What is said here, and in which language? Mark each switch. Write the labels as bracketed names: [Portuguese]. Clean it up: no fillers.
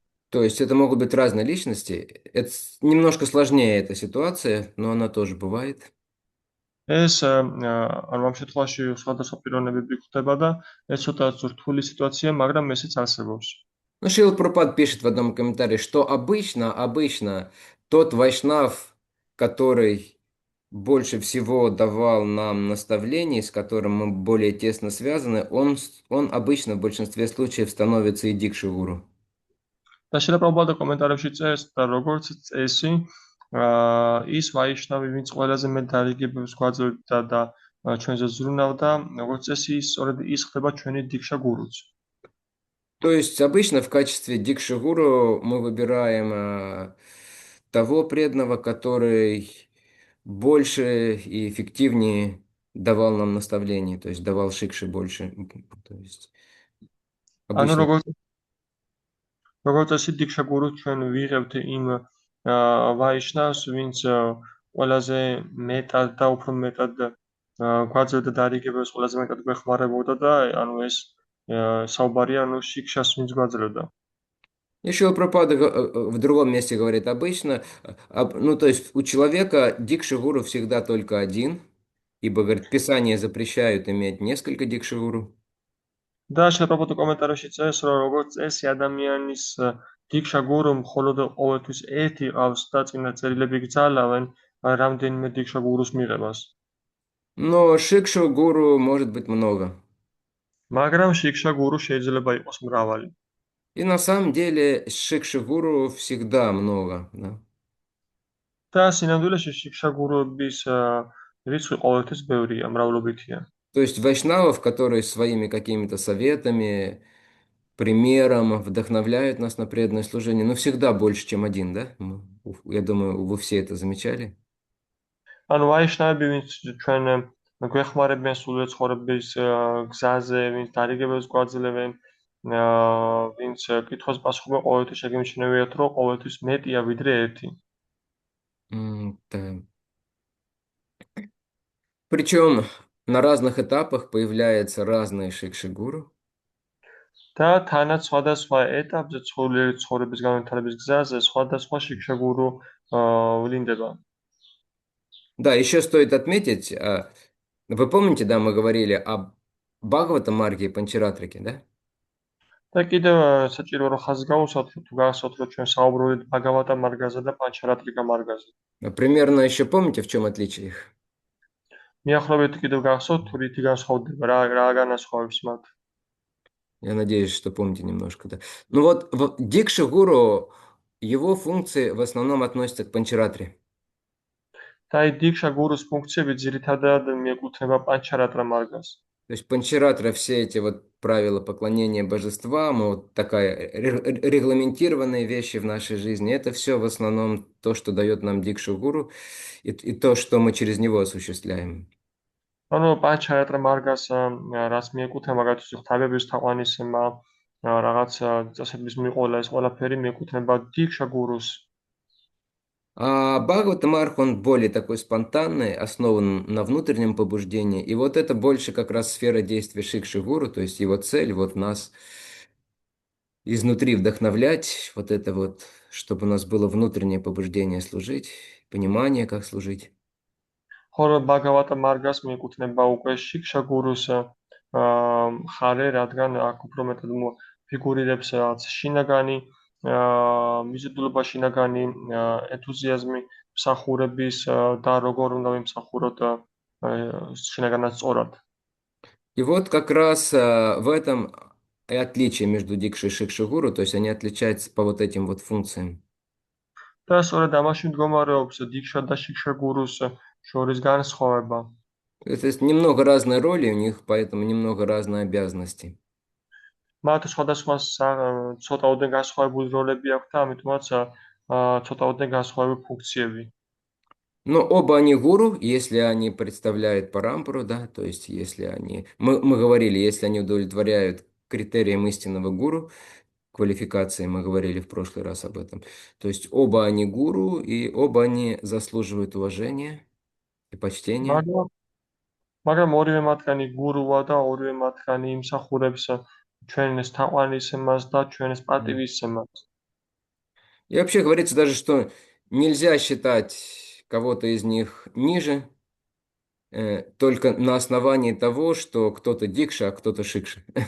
[Russian] То есть это могут быть разные личности. Это немножко сложнее эта ситуация, но она тоже бывает. [Georgian] ეს ანუ ამ შემთხვევაში სხვადასხვა პიროვნებები გვხვდება და ეს ცოტა რთული სიტუაცია, მაგრამ ესეც არსებობს. [Russian] Ну, Шрила Прабхупада пишет в одном комментарии, что обычно тот вайшнав, который больше всего давал нам наставлений, с которым мы более тесно связаны, он обычно в большинстве случаев становится и дикшигуру. [Georgian] და შრილა პრაბჰუპადა კომენტარებში წერს და როგორც წესი, ის ვაიშნავი, ვინც ყველაზე მეტ დარიგებებს გვაძლევდა და ჩვენზე ზრუნავდა, როგორც წესი, სწორედ ის ხდება ჩვენი დიქშა გურუც. [Russian] То есть обычно в качестве дикшигуру мы выбираем того преданного, который больше и эффективнее давал нам наставления, то есть давал шикши больше. То есть [Georgian] ანუ [Russian] обычно. [Georgian] როგორც წესი, დიქშა გურუს ჩვენ ვიღებთ იმ ვაიშნავს, ვინც ყველაზე მეტად და უფრო მეტად გვაძლევდა დარიგებებს, ყველაზე მეტად გვეხმარებოდა და ანუ ეს საუბარია ანუ შიქშას ვინც გვაძლევდა. [Russian] Еще Прабхупада в другом месте говорит обычно, ну то есть у человека дикшигуру всегда только один, ибо, говорит, Писания запрещают иметь несколько дикшигуру. [Georgian] და შეფრაფოთ კომენტარებში წერს, რომ როგორც წესი ადამიანის დიქშა გურუ მხოლოდ ყოველთვის ერთი ყავს და წინა წერილები გძალავენ რამდენიმე დიქშა გურუს მიღებას. [Russian] Но шикшу гуру может быть много. [Georgian] მაგრამ შიქშა გურუ შეიძლება იყოს მრავალი. [Russian] И на самом деле шикши гуру всегда много. Да? [Georgian] და სინამდვილეში შიქშა გურუების რიცხვი ყოველთვის ბევრია, მრავლობითია. [Russian] То есть вайшнавов, которые своими какими-то советами, примером вдохновляют нас на преданное служение, но всегда больше, чем один, да? Я думаю, вы все это замечали. [Georgian] ანუ ვაიშნავები, ვინც ჩვენ გვეხმარებიან სულიერ ცხოვრების გზაზე, ვინც დარიგებებს გვაძლევენ, ვინც კითხავს პასუხობა ყოველთვის შეგემჩნევიათ, რომ ყოველთვის მეტია ვიდრე ერთი. [Russian] Да. Причем на разных этапах появляются разные шикшигуру. [Georgian] და თანაც სხვადასხვა ეტაპზე ცხოვრების ცხოვრების განვითარების გზაზე სხვადასხვა შიქშაგურო ვლინდება. [Russian] Да, еще стоит отметить, вы помните, да, мы говорили о Бхагавата Марге и Панчаратрике, да? [Georgian] და კიდევ საჭირო რომ ხაზს გავუსვათ, რომ თუ გახსოვთ, რომ ჩვენ საუბრობთ ბაგავატა მარგაზე და პანჩარატრიკა მარგაზე. [Russian] Примерно еще помните, в чем отличие их? [Georgian] მიახლოებით კიდევ გახსოვთ, თუ რითი განსხვავდება, რა განასხვავებს მათ? [Russian] Я надеюсь, что помните немножко, да. Ну вот, Дикша Гуру, его функции в основном относятся к Панчаратре. [Georgian] და აი დიქშა გურუს ფუნქციები ძირითადად მიეკუთვნება პანჩარატრა მარგას. [Russian] То есть Панчаратра, все эти вот правила поклонения божествам, вот такая регламентированные вещи в нашей жизни, это все в основном то, что дает нам Дикшу Гуру, и то, что мы через него осуществляем. [Georgian] ანუ პანჩარატრა მარგას რაც მიეკუთვნება მაგათთვის ღთაბების თაყვანისება, რაღაც წესების მიყოლა, ეს ყველაფერი მიეკუთვნება დიქშა გურუს. [Russian] А Бхагаватамарх, он более такой спонтанный, основан на внутреннем побуждении. И вот это больше как раз сфера действия Шикши Гуру, то есть его цель вот нас изнутри вдохновлять, вот это вот, чтобы у нас было внутреннее побуждение служить, понимание, как служить. [Georgian] ხოლო ბაგავატა მარგას მიეკუთვნება უკვე შიქშა გურუს მხარე, რადგან აქ უფრო მეტად ფიგურირებს რაღაც შინაგანი მიზიდულობა, შინაგანი ენთუზიაზმი მსახურების და როგორ უნდა ვიმსახუროთ შინაგანად სწორად. [Russian] И вот как раз в этом и отличие между Дикшей и Шикши Гуру, то есть они отличаются по вот этим вот функциям. [Georgian] და სწორედ ამაში მდგომარეობს დიქშა და შიქშა გურუს შორის განსხვავება. [Russian] То есть немного разные роли у них, поэтому немного разные обязанности. [Georgian] მათ სხვადასხვა ცოტაოდენ განსხვავებული როლები აქვთ და ამიტომაც ცოტაოდენ განსხვავებული функციები. [Russian] Но оба они гуру, если они представляют парампару, да, то есть если они, мы говорили, если они удовлетворяют критериям истинного гуру, квалификации, мы говорили в прошлый раз об этом. То есть оба они гуру, и оба они заслуживают уважения и почтения. [Georgian] მაგრამ ორივე მათგანი გურუა და ორივე მათგანი იმსახურებს ჩვენს თაყვანისმებას და ჩვენს პატივისცემას. [Russian] И вообще говорится даже, что нельзя считать кого-то из них ниже, только на основании того, что кто-то дикша, а кто-то шикша.